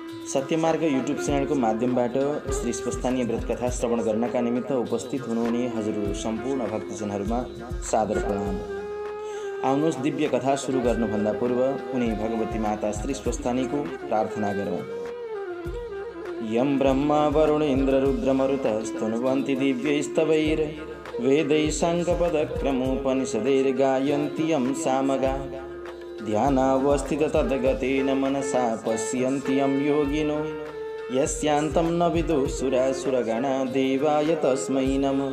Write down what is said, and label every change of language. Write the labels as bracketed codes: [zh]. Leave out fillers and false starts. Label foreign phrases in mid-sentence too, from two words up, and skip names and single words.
[ne] सत्यमार्ग [en] YouTube channel [ne] माध्यमबाट श्री स्वस्थानीय व्रतकथा श्रवण गर्नका निमित्त उपस्थित हुनुहुने हजुर सम्पूर्ण भक्तजनहरूमा सादर प्रणाम। आउनुहोस् दिव्य कथा सुरु गर्नुभन्दा पूर्व उनी भगवती माता श्री स्वस्थानीको प्रार्थना गरौँ। [sa] यं ब्रह्मा वरुण इन्द्र रुद्र मरुतस्तनुवन्ति दिव्यैस्तवैर् वेदैः साङ्गपदक्रमोपनिषदैर्गायन्ति यं सामगा ध्यानावस्थित तद्गतेन मनसा पश्यन्ति यं योगिनो यस्यान्तं न विदुः देवाय तस्मै नमः।